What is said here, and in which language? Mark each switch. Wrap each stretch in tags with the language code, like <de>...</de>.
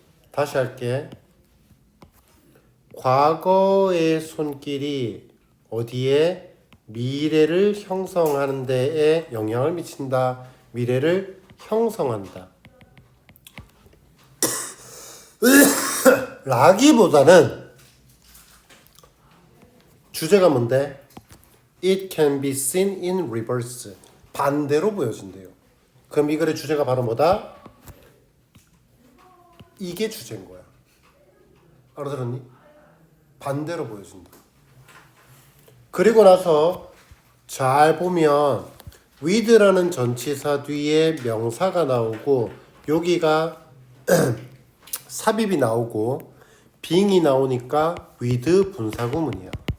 <ko>다시 할게. 과거의 손길이 어디에 미래를 형성하는 데에 영향을 미친다. 미래를 형성한다. 라기보다는 주제가 뭔데?</ko> <en>It can be seen in reverse.</en> <ko>반대로 보여진대요. 그럼 이 글의 주제가 바로 뭐다? 이게 주제인 거야. 알아들었니? 반대로 보여진다. 그리고 나서 잘 보면 with라는 전치사 뒤에 명사가 나오고 여기가 삽입이 나오고 being이 나오니까 with 분사구문이야.</ko>